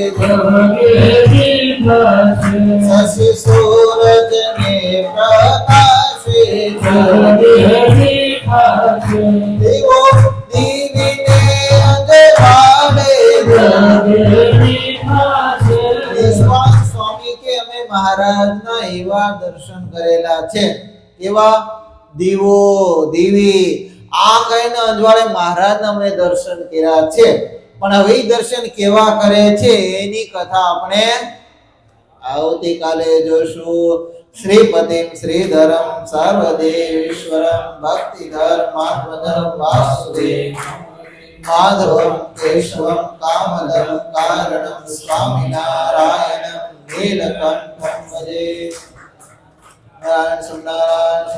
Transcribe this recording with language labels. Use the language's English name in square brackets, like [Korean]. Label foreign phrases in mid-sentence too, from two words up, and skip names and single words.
[Gujarati] શશી સૂરજ ને પ્રકાશે દીવો દીવીને અંજવાળે સ્વામી કે અમે મહારાજના એવા દર્શન કરેલા છે. એવા દીવો દીવી આ કહીને અંજવાળે મહારાજના અમે દર્શન કર્યા છે. પણ હવે દર્શન કેવા કરે છે એની કથા આપણે આવતીકાલે જોશું. [Sanskrit] श्रीपतिं श्रीधरं सर्वदेवेश्वरं भक्तिधर्मात्मधर्म वासुदेव माधवं केशवं कामदं कारणं स्वामिनारायणं नीलकण्ठं भजे नारायण